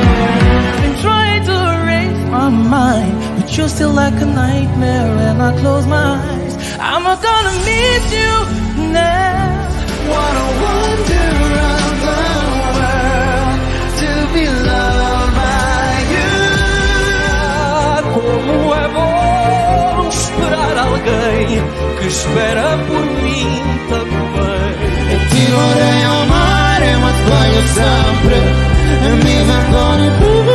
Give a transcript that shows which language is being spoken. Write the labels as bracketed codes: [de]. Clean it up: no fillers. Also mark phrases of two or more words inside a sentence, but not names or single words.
[en] I've been trying to erase my mind, but you're still like a nightmare when I close my eyes. I'm not gonna miss you now. Wanna wander around the world to be loved by you. [pt] Como é bom esperar alguém que espera por mim também. [it] Ti vorrei amare, ma sbaglio sempre e mi vergogno.